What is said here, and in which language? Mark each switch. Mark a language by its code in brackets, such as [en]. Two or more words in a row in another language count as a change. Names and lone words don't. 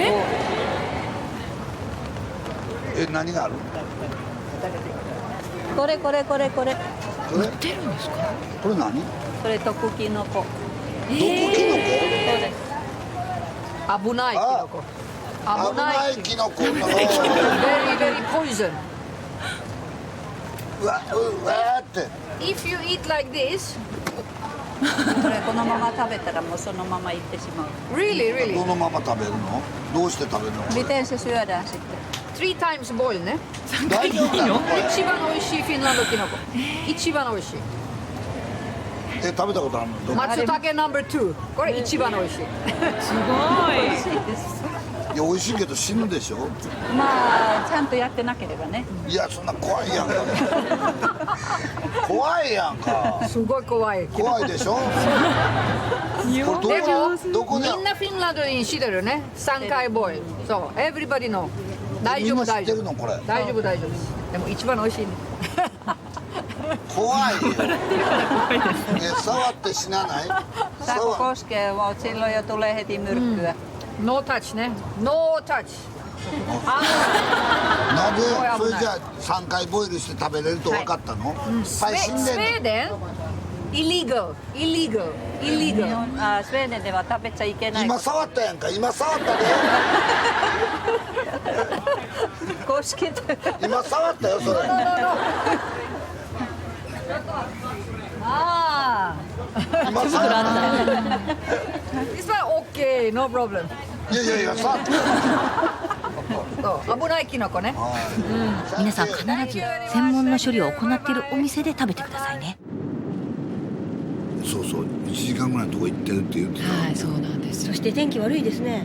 [ja] 何がある？これ。売ってるんですか？これ何？これ毒キノコ。毒キノコ？そうです。危ないキノコ。危ないキノコ。Very [en] very poison。 [ja] うわって。 [en] If you eat like this。 [ja] これこのまま食べたらもうそのままいってしまう。 Really。このまま食べるの？どうして食べるの [fi] ？Miten se syödään sitten? [en] 3 times boil ね。 [ja] 大丈夫なの？一番美味しいフィンランドキノコ。一番美味しい。食べたことあるの？松茸ナンバー2。これ一番美味しい。すごい。美味しいです。いや美味しいけど死ぬでしょ？まあちゃんとやってなければね。いやそんな怖いやんか。怖いやんか。すごい怖い。怖いでしょ？でもみんなフィンランドにしてるね。3回ボイル。 [en] そう。Everybody know。 [ja] 大丈夫。大丈夫。でも一番美味しいね。怖いよ。触って死なない？ [fi] Saako koskee, silloin jo tulee heti myrkkyä. [en] No touch ね。No touch。 [ja] なんでそれじゃあ3回ボイルして食べれると分かったの？スウェーデン？ illegal. スウェーデンでは食べちゃいけない。今触ったやんか。今触ったで。公式で。今触ったよそれ。ああ。今触った。 [en] This one okay, no problem. [ja] いや触った。そう危ないキノコね。皆さん必ず専門の処理を行っているお店で食べてくださいね。そう1時間ぐらいのとこ行ってるって言ってた。はい、そうなんです。そして天気悪いですね。